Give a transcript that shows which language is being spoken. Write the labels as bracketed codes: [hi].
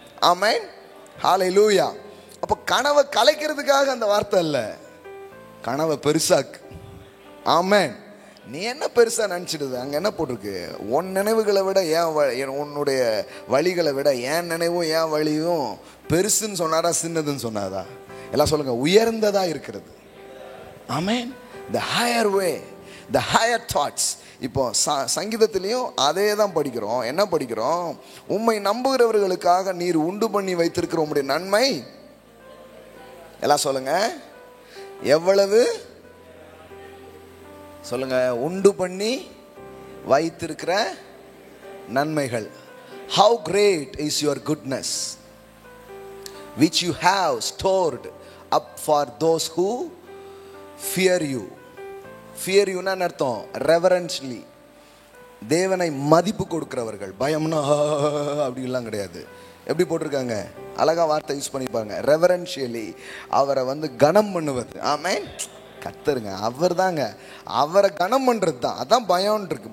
[ta] ஆமென், ஹல்லேலூயா. அப்போ கனவை கலைக்கிறதுக்காக அந்த வார்த்தை இல்லை, கனவை பெருசாக்கு. ஆமென். நீ என்ன பெருசா நினைச்சிடுது? அங்க என்ன போட்டிருக்கு? உன் நினைவுகளை விட உன்னுடைய வழிகளை விட என் நினைவும் என் வழியும் பெருசுன்னு சொன்னாரா, சின்னதுன்னு சொன்னாரா? எல்லாம் சொல்லுங்க, உயர்ந்ததா இருக்கிறது. ஆமென். [en] the higher way, the higher thoughts. [ta] இப்போ சங்கீதத்திலையும் அதே தான் படிக்கிறோம். என்ன படிக்கிறோம்? உம்மை நம்புகிறவர்களுக்காக நீர் உண்டு பண்ணி வைத்திருக்கிற உம்முடைய நன்மை எல்லாம் சொல்லுங்க, எவ்வளவு சொல்லுங்க, உண்டு பண்ணி வைத்திருக்கிற நன்மைகள். [en] how great is your goodness which you have stored up for those who fear you. fear you [ta] னா அர்த்தம் reverentially, தேவனை மதிப்பு கொடுக்கிறவர்கள். பயம்னா அப்படிலாம் கிடையாது. எப்படி போட்டிருக்காங்க, அழகா வார்த்தை யூஸ் பண்ணிப்பாங்க. ரெவரன்ஷியலி, அவரை கனம் பண்ணுவது. ஆமென். கத்தருங்க, அவர் தாங்க, அவரை கனம் பண்ணுறது தான். அதான் பயம் இருக்கு.